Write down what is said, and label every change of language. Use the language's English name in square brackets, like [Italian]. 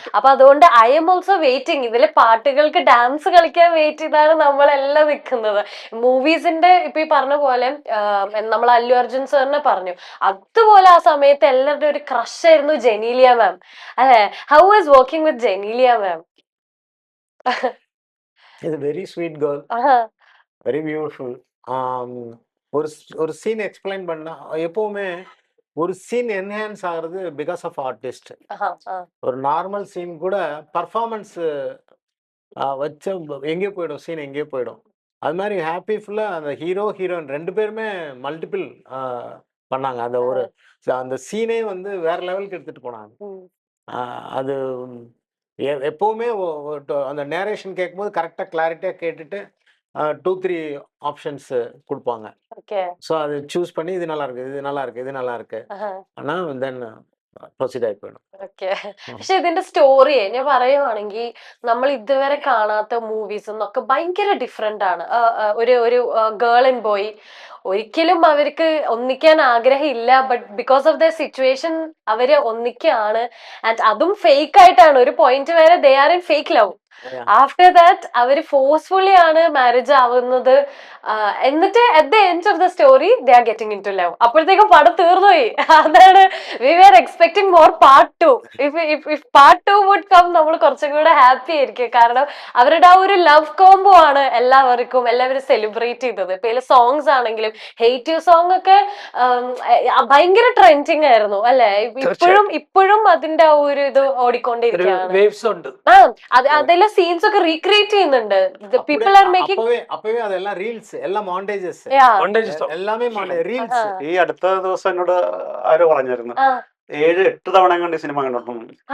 [Malayalam] അപ്പൊ അതുകൊണ്ട് [English] I am also waiting. [Malayalam] ഇതിലെ പാട്ടുകൾക്ക് ഡാൻസ് കളിക്കാൻ വെയിറ്റ് ചെയ്താണ് നമ്മളെല്ലാം നിൽക്കുന്നത്. മൂവീസിന്റെ ഇപ്പൊ ഈ പറഞ്ഞ പോലെ നമ്മൾ അല്ലു അർജുൻ സാറിനെ പറഞ്ഞു, അതുപോലെ ആ സമയത്ത് എല്ലാവരുടെ ഒരു ക്രഷ് ആയിരുന്നു ജെനീലിയ മാം. [English] അല്ലെ, how was working with Genelia ma'am? She's a very sweet girl, very beautiful. [Tamil] ஒரு ஒரு சீன் எக்ஸ்பிளைன் பண்ணா எப்பவுமே ஒரு சீன் என்ஹான்ஸ் ஆகுறது பிகாஸ் ஆஃப் ஆர்டிஸ்ட். ஒரு நார்மல் சீன் கூட பர்ஃபார்மன்ஸ் வச்ச எங்கேயோ போயிடும், சீன் எங்கேயோ போயிடும். அது மாதிரி ஹாப்பி ஃபுல்லா அந்த ஹீரோ ஹீரோயின் 2 பேருமே மல்டிபிள் பண்ணாங்க. அந்த ஒரு அந்த சீனே வந்து வேற லெவலுக்கு எடுத்துட்டு போனாங்க. அது எப்பவுமே அந்த நேரேஷன் கேட்கும்போது கரெக்டாக கிளாரிட்டியாக கேட்டுட்டு 2-3 ஆப்ஷன்ஸ் கொடுப்பாங்க. ஸோ அது சூஸ் பண்ணி இது நல்லா இருக்கு, இது நல்லா இருக்கு, இது நல்லா இருக்கு, ஆனால் தென் [Malayalam] പ്രൊസീഡ് ആയി പോകണം. ഓക്കെ. പക്ഷെ ഇതിന്റെ സ്റ്റോറി ഞാൻ പറയുവാണെങ്കിൽ നമ്മൾ ഇതുവരെ കാണാത്ത മൂവീസ് എന്നൊക്കെ ഭയങ്കര ഡിഫറെന്റ് ആണ്. ഒരു ഗേൾ ആൻഡ് ബോയ് ഒരിക്കലും അവർക്ക് ഒന്നിക്കാൻ ആഗ്രഹമില്ല, [English] but because of the situation [Malayalam] അവര് ഒന്നിക്കാണ്. ആൻഡ് അതും ഫേക്ക് ആയിട്ടാണ്. ഒരു പോയിന്റ് വരെ [English] They are in fake love. After that [Malayalam] അവര് ഫോഴ്സ്ഫുള്ളി ആണ് മാരേജ് ആവുന്നത്. [English] എന്നിട്ട് at the end of the story they are getting into love. [Malayalam] അപ്പോഴത്തേക്കും പടം തീർന്നുപോയി. [English] അതാണ് we are expecting more part 2. If part 2 would come, [Malayalam] നമ്മൾ കുറച്ചും കൂടെ ഹാപ്പി ആയിരിക്കും. കാരണം അവരുടെ ആ ഒരു ലവ് കോംബോ ആണ് എല്ലാവരും സെലിബ്രേറ്റ് ചെയ്തത്. ഇപ്പൊ ഇതിലെ സോങ്സ് ആണെങ്കിലും ഹേറ്റ് യു സോങ് ഒക്കെ ഭയങ്കര ട്രെൻഡിങ് ആയിരുന്നു അല്ലെ. ഇപ്പോഴും അതിന്റെ ആ ഒരു ഇത് ഓടിക്കൊണ്ടിരിക്കുകയാണ്. അതിലെ സീൻസ് ഒക്കെ റീക്രിയേറ്റ് ചെയ്യുന്നുണ്ട്. [English] people are making [Tamil] அப்பவே அதெல்லாம் ரீல்ஸ், எல்லாம் மாண்டேജஸ், எல்லாமே റീൽസ്. [Malayalam] ഈ അടുത്ത ദിവസം എന്നോട് ആരോ പറഞ്ഞായിരുന്നു 7-8 തവണ കണ്ട് സിനിമ കണ്ടിട്ടുണ്ട്.